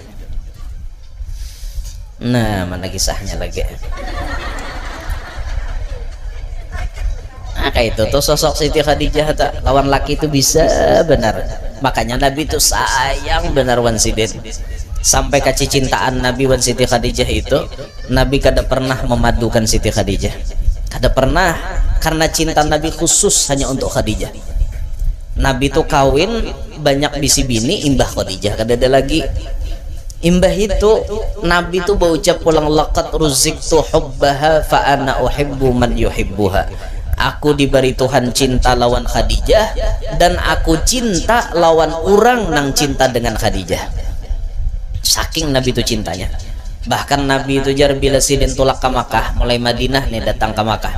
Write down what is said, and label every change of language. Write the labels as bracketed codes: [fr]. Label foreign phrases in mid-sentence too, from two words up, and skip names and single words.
[bjn] Nah mana kisahnya lagi kayak itu tuh sosok Siti Khadijah tak lawan laki itu bisa benar, makanya Nabi itu sayang benar wan sidin sampai kecintaan Nabi wan Siti Khadijah itu Nabi kada pernah memadukan Siti Khadijah, kada pernah, karena cinta Nabi khusus hanya untuk Khadijah. Nabi itu kawin banyak bisi bini imbah Khadijah kada ada lagi. Imbah itu Nabi itu berucap pulang [ar] laqad ruziktu hubbaha fa ana uhibbu man yuhibbuha. [bjn] Aku diberi Tuhan cinta lawan Khadijah dan aku cinta lawan orang nang cinta dengan Khadijah. Saking Nabi itu cintanya. Bahkan Nabi itu jar bila sidin tulak ke Makkah, mulai Madinah nih datang ke Makkah.